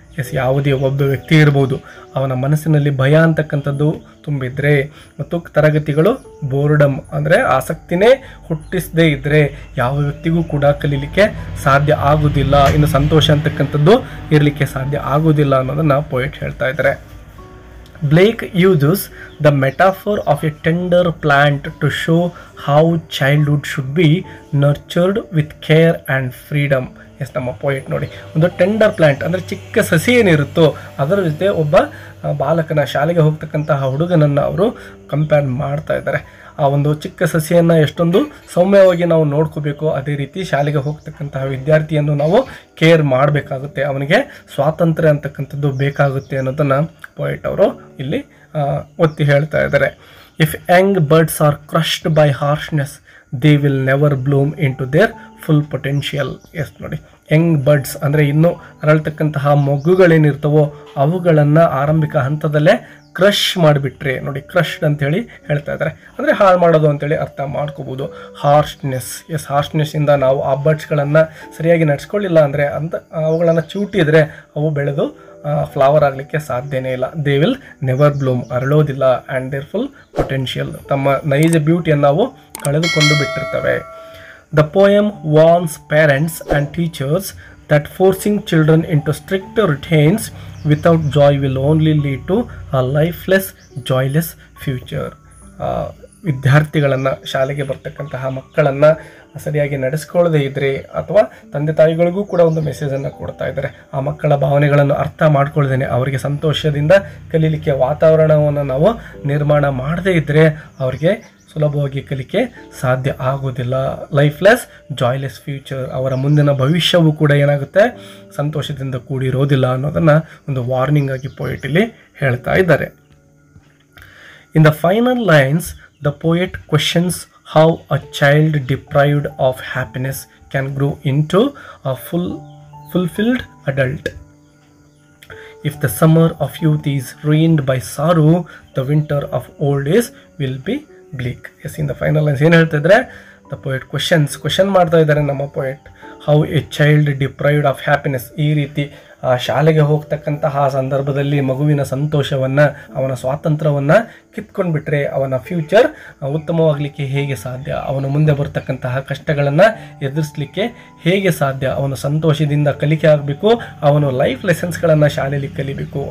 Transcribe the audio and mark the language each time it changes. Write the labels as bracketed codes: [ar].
[kn] S, ಯಾವುದೇ ಒಬ್ಬ ವ್ಯಕ್ತಿ ಇರ್ಬೋದು, ಅವನ ಮನಸ್ಸಿನಲ್ಲಿ ಭಯ ಅಂತಕ್ಕಂಥದ್ದು ತುಂಬಿದ್ರೆ ಮತ್ತು ತರಗತಿಗಳು ಬೋರ್ಡಮ್ ಅಂದರೆ ಆಸಕ್ತಿನೇ ಹುಟ್ಟಿಸದೇ ಇದ್ದರೆ ಯಾವ ವ್ಯಕ್ತಿಗೂ ಕೂಡ ಕಲೀಲಿಕ್ಕೆ ಸಾಧ್ಯ ಆಗೋದಿಲ್ಲ. ಇನ್ನು ಸಂತೋಷ ಅಂತಕ್ಕಂಥದ್ದು ಇರಲಿಕ್ಕೆ ಸಾಧ್ಯ ಆಗೋದಿಲ್ಲ ಅನ್ನೋದನ್ನು ಪೊಯೆಟ್ ಹೇಳ್ತಾ ಇದ್ದಾರೆ. [en] Blake uses the metaphor of a tender plant to show how childhood should be nurtured with care and freedom. [kn] S, ನಮ್ಮ ಪೊಯೆಟ್ ನೋಡಿ, ಒಂದು ಟೆಂಡರ್ ಪ್ಲ್ಯಾಂಟ್ ಅಂದರೆ ಚಿಕ್ಕ ಸಸಿ ಏನಿರುತ್ತೋ ಅದರ ಜೊತೆ ಒಬ್ಬ ಬಾಲಕನ, ಶಾಲೆಗೆ ಹೋಗ್ತಕ್ಕಂತಹ ಹುಡುಗನನ್ನು ಅವರು ಕಂಪೇರ್ ಮಾಡ್ತಾ ಇದ್ದಾರೆ. ಆ ಒಂದು ಚಿಕ್ಕ ಸಸಿಯನ್ನು ಎಷ್ಟೊಂದು ಸೌಮ್ಯವಾಗಿ ನಾವು ನೋಡ್ಕೋಬೇಕು, ಅದೇ ರೀತಿ ಶಾಲೆಗೆ ಹೋಗ್ತಕ್ಕಂತಹ ವಿದ್ಯಾರ್ಥಿಯನ್ನು ನಾವು ಕೇರ್ ಮಾಡಬೇಕಾಗುತ್ತೆ, ಅವನಿಗೆ ಸ್ವಾತಂತ್ರ್ಯ ಅಂತಕ್ಕಂಥದ್ದು ಬೇಕಾಗುತ್ತೆ ಅನ್ನೋದನ್ನು ಪೊಯೆಟ್ ಅವರು ಇಲ್ಲಿ ಒತ್ತಿ ಹೇಳ್ತಾ ಇದ್ದಾರೆ. [en] If young birds are crushed by harshness they will never bloom into their full potential. [kn] S ನೋಡಿ, ಯಂಗ್ ಬರ್ಡ್ಸ್ ಅಂದರೆ ಇನ್ನೂ ಅರಳ್ತಕ್ಕಂತಹ ಮಗುಗಳೇನಿರ್ತವೋ ಅವುಗಳನ್ನು ಆರಂಭಿಕ ಹಂತದಲ್ಲೇ ಕ್ರಶ್ ಮಾಡಿಬಿಟ್ರೆ, ನೋಡಿ ಕ್ರಶ್ಡ್ ಅಂಥೇಳಿ ಹೇಳ್ತಾ ಇದ್ದಾರೆ, ಅಂದರೆ ಹಾಳು ಮಾಡೋದು ಅಂತೇಳಿ ಅರ್ಥ ಮಾಡ್ಕೋಬೋದು. ಹಾರ್ಶ್ನೆಸ್, ಎಸ್, ಹಾರ್ಶ್ನೆಸ್ಸಿಂದ ನಾವು ಆ ಬರ್ಡ್ಸ್ಗಳನ್ನು ಸರಿಯಾಗಿ ನಡೆಸ್ಕೊಳ್ಳಿಲ್ಲ ಅಂದರೆ ಅವುಗಳನ್ನು ಚೂಟಿದ್ರೆ ಅವು ಬೆಳೆದು ಫ್ಲವರ್ ಆಗಲಿಕ್ಕೆ ಸಾಧ್ಯನೇ ಇಲ್ಲ. [en] they will never bloom, [kn] ಅರಳೋದಿಲ್ಲ. [en] and their full potential, [kn] ತಮ್ಮ ನೈಜ ಬ್ಯೂಟಿಯನ್ನು ನಾವು ಕಳೆದುಕೊಂಡು ಬಿಟ್ಟಿರ್ತವೆ. [en] The poem warns parents and teachers that forcing children into strict routines without joy will only lead to a lifeless, joyless future. [kn] ವಿದ್ಯಾರ್ಥಿಗಳನ್ನು, ಶಾಲೆಗೆ ಬರ್ತಕ್ಕಂತಹ ಮಕ್ಕಳನ್ನು ಸರಿಯಾಗಿ ನಡೆಸ್ಕೊಳ್ಳದೇ ಇದ್ದರೆ ಅಥವಾ ತಂದೆ ತಾಯಿಗಳಿಗೂ ಕೂಡ ಒಂದು ಮೆಸೇಜನ್ನು ಕೊಡ್ತಾ ಇದ್ದಾರೆ. ಆ ಮಕ್ಕಳ ಭಾವನೆಗಳನ್ನು ಅರ್ಥ ಮಾಡ್ಕೊಳ್ದೇನೆ ಅವರಿಗೆ ಸಂತೋಷದಿಂದ ಕಲೀಲಿಕ್ಕೆ ವಾತಾವರಣವನ್ನು ನಾವು ನಿರ್ಮಾಣ ಮಾಡದೇ ಇದ್ದರೆ ಅವರಿಗೆ ಸುಲಭವಾಗಿ ಕಲಿಕೆ ಸಾಧ್ಯ ಆಗೋದಿಲ್ಲ. [en] lifeless, joyless future, [kn] ಅವರ ಮುಂದಿನ ಭವಿಷ್ಯವೂ ಕೂಡ ಏನಾಗುತ್ತೆ, ಸಂತೋಷದಿಂದ ಕೂಡಿರೋದಿಲ್ಲ ಅನ್ನೋದನ್ನು ಒಂದು ವಾರ್ನಿಂಗ್ ಆಗಿ ಪೊಯೆಟ್ ಇಲ್ಲಿ ಹೇಳ್ತಾ ಇದ್ದಾರೆ. [en] In the final lines the poet questions how a child deprived of happiness can grow into a fulfilled adult. If the summer of youth is ruined by sorrow, the winter of old age will be bleak. Yes, in the final lines [kn] ಏನು ಹೇಳ್ತಿದ್ರೆ, [en] the poet question [kn] ಮಾಡ್ತಾ ಇದ್ದಾರೆ ನಮ್ಮ [en] poet, how a child deprived of happiness. [kn] ಈ ರೀತಿ ಶಾಲೆಗೆ ಹೋಗ್ತಕ್ಕಂತಹ ಸಂದರ್ಭದಲ್ಲಿ ಮಗುವಿನ ಸಂತೋಷವನ್ನು, ಅವನ ಸ್ವಾತಂತ್ರ್ಯವನ್ನು ಕಿತ್ಕೊಂಡ್ಬಿಟ್ರೆ ಅವನ ಫ್ಯೂಚರ್ ಉತ್ತಮವಾಗಲಿಕ್ಕೆ ಹೇಗೆ ಸಾಧ್ಯ, ಅವನು ಮುಂದೆ ಬರ್ತಕ್ಕಂತಹ ಕಷ್ಟಗಳನ್ನು ಎದುರಿಸಲಿಕ್ಕೆ ಹೇಗೆ ಸಾಧ್ಯ, ಅವನು ಸಂತೋಷದಿಂದ ಕಲಿಕೆ ಆಗಬೇಕು, ಅವನು ಲೈಫ್ ಲೆಸನ್ಸ್ಗಳನ್ನು ಶಾಲೆಯಲ್ಲಿ ಕಲಿಬೇಕು.